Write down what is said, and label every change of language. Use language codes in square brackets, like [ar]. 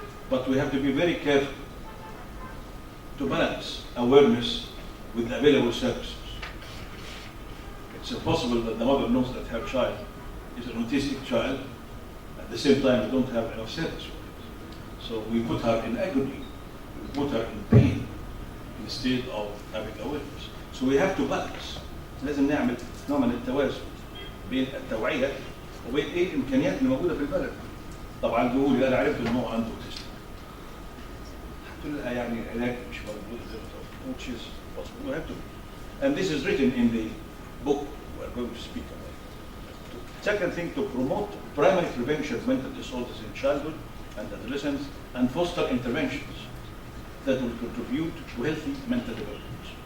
[en] But we have to be very careful to balance awareness with available services. It's impossible that the mother knows that her child is an autistic child. At the same time, we don't have enough service for it. So we put her in agony, we put her in pain instead of having awareness. So we have to balance. [ar] لازم نعمل نوع من التوازن بين التوعية وبين ايه الامكانيات اللي موجودة في البلد. طبعا بيقول لي انا عرفت ان هو عنده اوتيزم. قلت لها يعني علاج مش موجود زي ما قلت [en] which is possible. We have to. And this is written in the book we are going to speak about. Second thing, to promote primary prevention of mental disorders in childhood and adolescence and foster interventions that will contribute to healthy mental development.